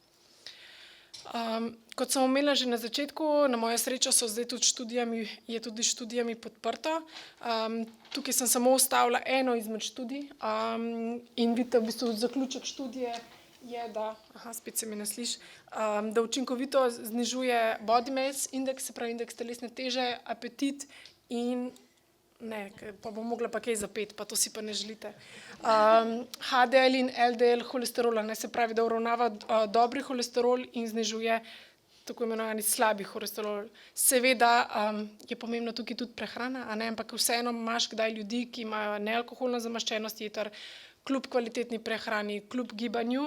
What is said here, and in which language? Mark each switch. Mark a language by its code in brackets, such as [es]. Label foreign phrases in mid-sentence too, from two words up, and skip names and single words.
[sl] Kot sem omenila že na začetku, na mojo srečo je tudi študijami podprto. Tukaj sem samo vstavila eno izmed študij in vidite v bistvu zaključek študije je, da, spet se mi ne sliši, da učinkovito znižuje [en] body mass index, [sl] se pravi indeks telesne teže, apetit in pa bom mogla pa kaj zapeti, pa to si pa ne želite. HDL in LDL holesterola, se pravi, da uravnava dobri holesterol in znižuje tako imenovani slabi holesterol. Seveda je pomembna tukaj tudi prehrana, ampak vseeno imaš kdaj ljudi, ki imajo nealkoholno zamaščenost jeter, kljub kvalitetni prehrani, kljub gibanju.